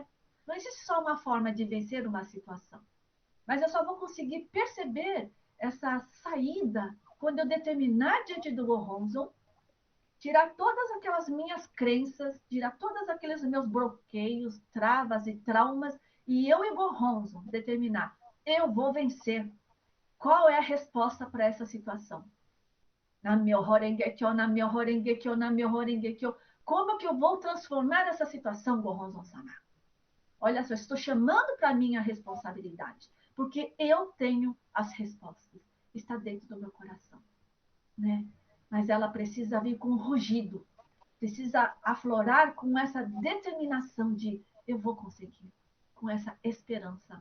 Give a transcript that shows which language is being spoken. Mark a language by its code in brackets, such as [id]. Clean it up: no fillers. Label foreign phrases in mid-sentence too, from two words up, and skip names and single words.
[pt] Não existe só uma forma de vencer uma situação. Mas eu só vou conseguir perceber essa saída quando eu determinar diante do Gohonzon, tirar todas aquelas minhas crenças, tirar todos aqueles meus bloqueios, travas e traumas, e eu e Gohonzon determinar, eu vou vencer. Qual é a resposta para essa situação? [ja] 南無妙法蓮華経、南無妙法蓮華経、南無妙法蓮華経. [pt] Como que eu vou transformar essa situação, Gohonzon-sama? Olha só, estou chamando para mim a responsabilidade, porque eu tenho as respostas. Está dentro do meu coração, né? Mas ela precisa vir com um rugido, precisa aflorar com essa determinação de eu vou conseguir, com essa esperança.